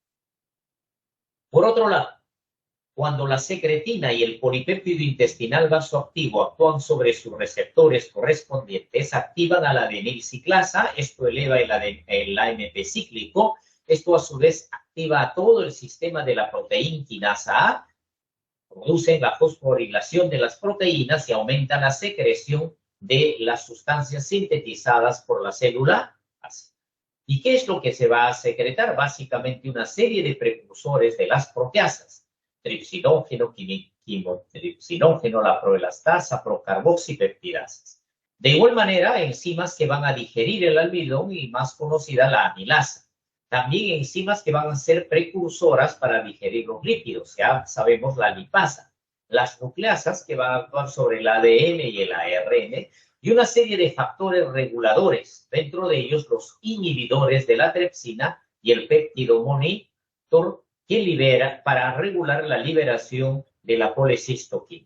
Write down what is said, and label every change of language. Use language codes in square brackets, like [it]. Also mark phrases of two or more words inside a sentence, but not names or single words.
[es] Por otro lado, cuando la secretina y el polipéptido intestinal vasoactivo actúan sobre sus receptores correspondientes, activan a la adenilciclasa, esto eleva el AMP cíclico, esto a su vez activa a todo el sistema de la proteína quinasa A, producen la fosforilación de las proteínas y aumenta la secreción de las sustancias sintetizadas por la célula. ¿Y qué es lo que se va a secretar? Básicamente una serie de precursores de las proteasas. Tripsinógeno, quimotripsinógeno, la proelastasa, procarboxipeptidasas. De igual manera, enzimas que van a digerir el almidón y más conocida la amilasa. También enzimas que van a ser precursoras para digerir los lípidos, ya sabemos la lipasa. Las nucleasas que van a actuar sobre el ADN y el ARN y una serie de factores reguladores, dentro de ellos los inhibidores de la tripsina y el péptido monitor que libera para regular la liberación de la colecistoquina.